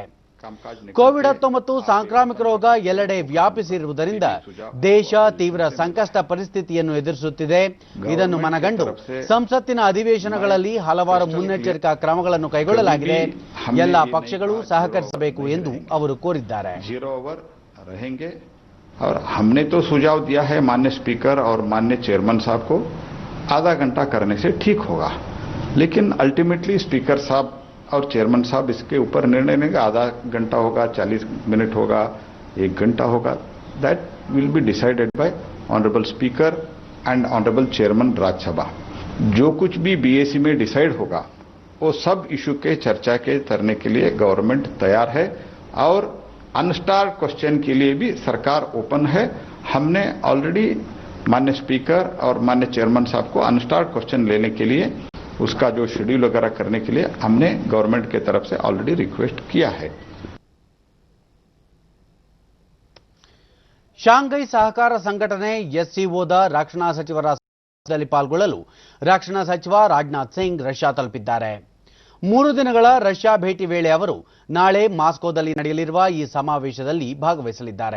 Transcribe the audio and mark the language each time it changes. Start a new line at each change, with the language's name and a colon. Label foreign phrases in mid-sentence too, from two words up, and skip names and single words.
Kannada: ಕೋವಿಡ್-19 ಸಾಂಕ್ರಾಮಿಕ ರೋಗ ಎಲ್ಲೆಡೆ ವ್ಯಾಪಿಸಿರುವುದರಿಂದ ದೇಶ ತೀವ್ರ ಸಂಕಷ್ಟ ಪರಿಸ್ಥಿತಿಯನ್ನು ಎದುರಿಸುತ್ತಿದೆ. ಇದನ್ನು ಮನಗಂಡು ಸಂಸತ್ತಿನ ಅಧಿವೇಶನಗಳಲ್ಲಿ ಹಲವಾರು ಮುನ್ನೆಚ್ಚರಿಕಾ ಕ್ರಮಗಳನ್ನು ಕೈಗೊಳ್ಳಲಾಗಿದೆ. ಎಲ್ಲ ಪಕ್ಷಗಳು ಸಹಕರಿಸಬೇಕು ಎಂದು ಅವರು ಕೋರಿದ್ದಾರೆ.
Hindi: रहेंगे। और हमने तो सुझाव दिया है माननीय स्पीकर और माननीय चेयरमैन साहब को, आधा घंटा करने से ठीक होगा, लेकिन
English: ultimately speaker
Hindi: साहब और चेयरमैन साहब इसके ऊपर निर्णय लेंगे। आधा घंटा होगा, 40 मिनट होगा, 1 घंटा होगा,
English: That will be decided by honourable speaker and honourable chairman Rajya Sabha.
Hindi: जो कुछ भी बीएसी में डिसाइड होगा वो सब इशू के चर्चा के करने के लिए गवर्नमेंट तैयार है, और
English: unstarred question
Hindi: के लिए भी सरकार ओपन है। हमने ऑलरेडी माननीय स्पीकर और माननीय चेयरमैन साहब को
English: unstarred question
Hindi: लेने के लिए, उसका जो शेड्यूल वगैरह करने के लिए हमने गवर्नमेंट के तरफ से ऑलरेडी रिक्वेस्ट किया है।
Kannada: ಶಾಂಘೈ ಸಹಕಾರ ಸಂಘಟನೆ ಎಸ್ಸಿಒದ ರಕ್ಷಣಾ ಸಚಿವರ ಸಭೆಯಲ್ಲಿ ಪಾಲ್ಗೊಳ್ಳಲು ರಕ್ಷಣಾ ಸಚಿವ ರಾಜನಾಥ್ ಸಿಂಗ್ ರಷ್ಯಾ ತಲುಪಿದ್ದಾರೆ. 3 ದಿನಗಳ ರಷ್ಯಾ ಭೇಟಿ ವೇಳೆ ಅವರು ನಾಳೆ ಮಾಸ್ಕೋದಲ್ಲಿ ನಡೆಯಲಿರುವ ಈ ಸಮಾವೇಶದಲ್ಲಿ ಭಾಗವಹಿಸಲಿದ್ದಾರೆ.